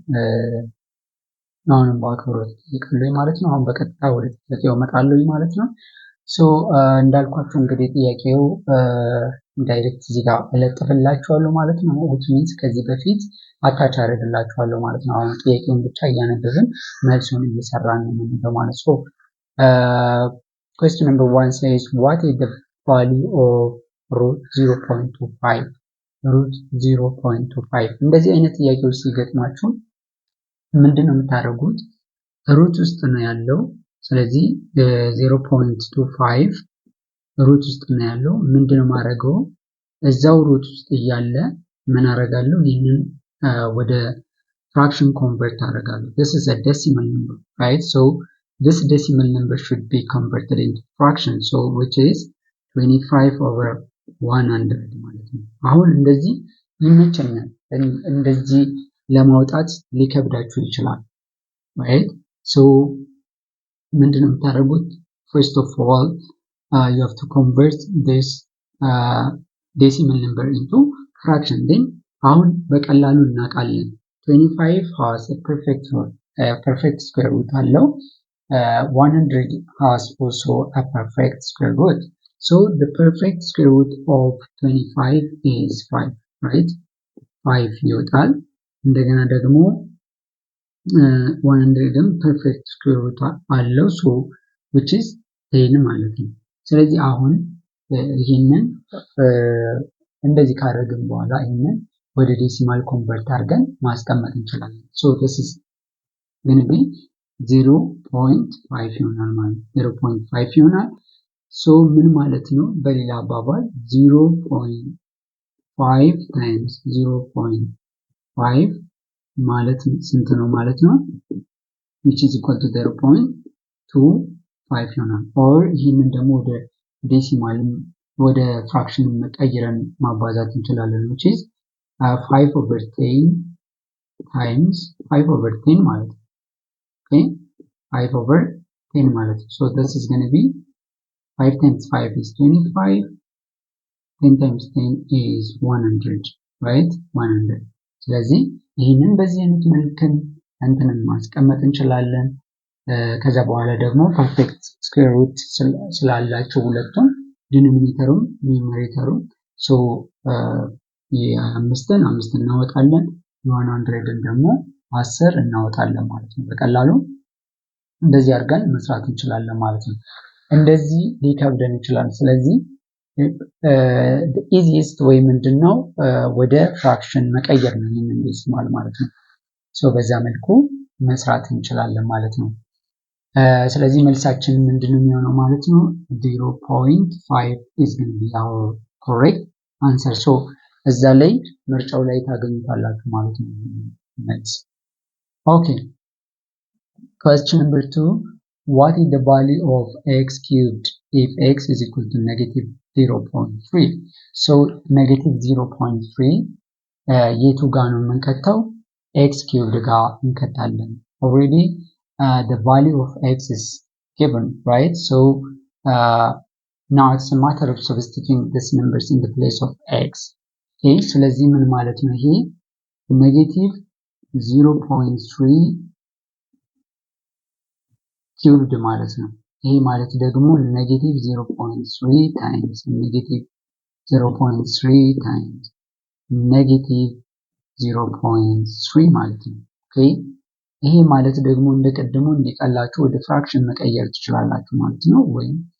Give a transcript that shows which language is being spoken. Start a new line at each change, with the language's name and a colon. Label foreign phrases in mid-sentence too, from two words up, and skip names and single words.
Amharic: አሁንም በአክብሮት እጠይቃለሁ ማለት ነው። አሁን በቀጥታ ወደ ጥያቄው እመጣለሁ ማለት ነው። እንዳልኳችሁ እንግዲህ ጥያቄው ዳይሬክት እዚህ ጋር እለጥፍላችኋለሁ ማለት ነው።
English: which means
Amharic: ከዚህ በፊት አታች አደርግላችኋለሁ ማለት ነው። አሁን ጥያቄውን ብቻ እያነበብን መልሱን እየሰራን ነው የምንለው ማለት ነው።
English: question number 1 says what is the value of root 0.25
Amharic: ሩት 0.25 እንደዚህ አይነት ጥያቄዎች ሲገጥማችሁ ምንድነው የምታደርጉት? ሩት ውስጥ ነው ያለው። ስለዚህ 0.25 ሩት ውስጥ ነው ያለው። ምንድነው ማድረገው? እዛው ሩት ውስጥ እያለ ምን አደርጋለሁ? ይህንን ወደ ፍራክሽን ኮንቨርት አደርጋለሁ።
English: this is a decimal number, right? so this decimal number should be converted into fraction, so which is 25/100
Amharic: ማለት ነው። አሁን እንደዚህ ይመቸኛል። እንደዚህ ለማውጣት ሊከብዳችሁ ይችላል።
English: right?
Amharic: so ምንድነው የምታደርጉት?
English: first of all you have to convert this decimal number into fraction. then
Amharic: አሁን በቀላሉ እናውቃለን
English: 25 has a perfect square root አለው። 100 has also a perfect square root. So the perfect square root of 25 is 5, right?
Amharic: 5 ይወጣል። እንደገና ደግሞ 100ም
English: perfect square root
Amharic: አለው
English: so which is 10
Amharic: ማለት ነው። ስለዚህ አሁን ይሄንን እንደዚህ ካደረግን በኋላ ይሄንን ወደ
English: decimal convert
Amharic: አድርገን ማስቀመጥ እንችላለን።
English: so this is going to be 0.5
Amharic: ይሆናል ማለት 0.5 ይሆናል። ሶ ምን ማለት ነው? በሌላ አባባል 0.5 times 0.5 ማለት ስንት ነው ማለት ነው?
English: which is equal to 0.25 ይሆናል። or
Amharic: ይህንን ደግሞ ወደ ዴሲማልም ወደ ፍራክሽን መቀየረን ማባዛት እንችላለን
English: which is 5/10 times 5/10
Amharic: ማለት ነው።
English: okay 5/10 ማለት ነው። so this is going to be 5 times 5 is 25. 10 times 10 is 100, right? 100.
Amharic: ስለዚህ ይህንን በዚህ አይነት መልክን እንትንን ማስቀመጥ እንችላለን። ከዛ በኋላ ደግሞ
English: perfect square root
Amharic: ስላላቸው ሁለቱም
English: denominator numerator so
Amharic: የአምስትን እናወጣለን፣ የ100ን ደግሞ 10 እናወጣለን ማለት ነው። በቀላሉ እንደዚህ አድርገን መስራት እንችላለን ማለት ነው። እንደዚህ ሊከብደን ይችላል። ስለዚህ ኢዚስት ወይ ምንድነው ወደ ፍራክሽን መቀየር ነው ይሄንን ዴሲማል ማለት ነው። ሶ በዛ መልኩ መስራት እንችላለን ማለት ነው። ስለዚህ መልሳችን ምንድነው የሚሆነው ማለት ነው?
English: 0.5 is going to be our correct answer. so
Amharic: እዛ ላይ ምርጫው ላይ ታገኙታላችሁ ማለት ነው መልስ።
English: okay question number 2 what is the value of x cubed if x is equal to negative 0.3?
Amharic: so negative 0.3 የቱ ጋር ነው የምንከተው?
English: x cubed
Amharic: ጋር እንከታለን።
English: already the value of x is given, right? So now it's a matter of substituting these numbers in the place of x.
Amharic: Okay, ስለዚህ ምን ማለት ነው? ይሄ
English: negative 0.3 cubed
Amharic: ማለት ነው። ይሄ ማለት ደግሞ
English: negative 0.3 times negative 0.3 times negative 0.3
Amharic: ማለት ነው። ኦኬ ይሄ ማለት ደግሞ እንደቀደሙ እንዲቀላችሁ ወደ ፍራክሽን መቀየር ትችላላችሁ ማለት ነው፣ ወይም